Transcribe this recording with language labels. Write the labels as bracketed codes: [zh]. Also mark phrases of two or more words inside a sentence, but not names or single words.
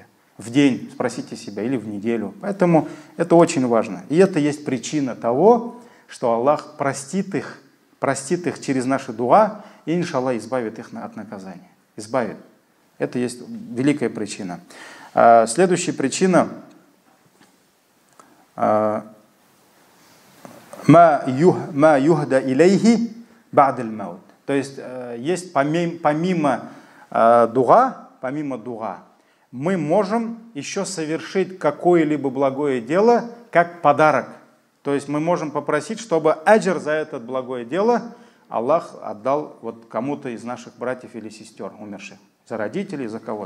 [ru] В день, спросите себя, или в неделю. Поэтому это очень важно. И это есть причина того, что Аллах простит их через наши дуа, и, иншаллах, избавит их от наказания. Избавит. Это есть великая причина. Следующая причина [ar] ما يهدى إليه بعد الموت. [ru] То есть есть помимо дуа, мы можем еще совершить какое-либо благое дело как подарок. То есть мы можем попросить, чтобы аджр за это благое дело Аллах отдал вот кому-то из наших братьев или сестер умерших, за родителей, за кого-то.